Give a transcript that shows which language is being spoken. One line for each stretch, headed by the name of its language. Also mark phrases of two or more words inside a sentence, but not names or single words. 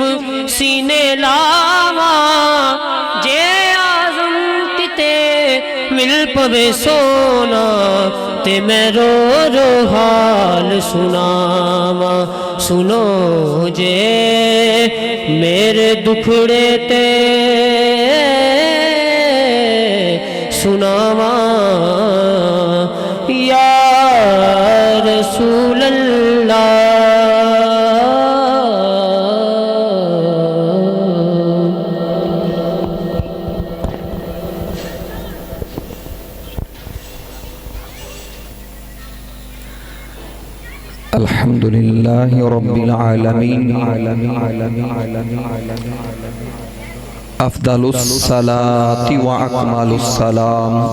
Punjabi: سینے لاواں جے آزم تے مل پوے سونا تے میں رو رو حال سناواں سنو جے میرے دکھڑے تے سناواں
Arabic: یا رسول اللہ الحمد لله رب العالمين أفضل الصلاة وأكمل السلام